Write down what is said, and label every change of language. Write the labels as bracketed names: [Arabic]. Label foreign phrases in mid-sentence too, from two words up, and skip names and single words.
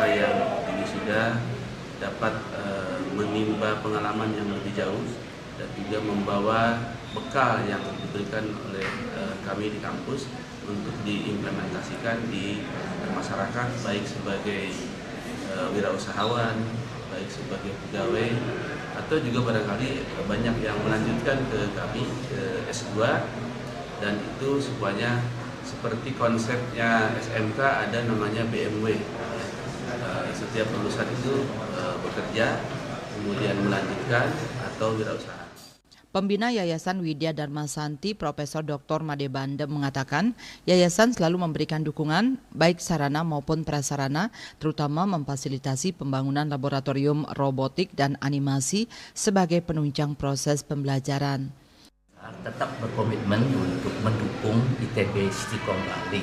[Indonesian] yang diwisuda dapat menimba pengalaman yang lebih jauh dan juga membawa bekal yang diberikan oleh kami di kampus untuk diimplementasikan di masyarakat, baik sebagai wirausahawan, baik sebagai pegawai, atau juga barangkali banyak yang melanjutkan ke kami ke S2, dan itu semuanya seperti konsepnya SMK ada namanya BMW. Setiap lulusan itu bekerja, kemudian melanjutkan atau wirausaha. Pembina Yayasan Widya Dharma Santi Profesor Dr. Made Bandem mengatakan yayasan selalu memberikan dukungan baik sarana maupun prasarana, terutama memfasilitasi pembangunan laboratorium robotik dan animasi sebagai penunjang proses pembelajaran. Tetap berkomitmen untuk mendukung ITB Stikom Bali.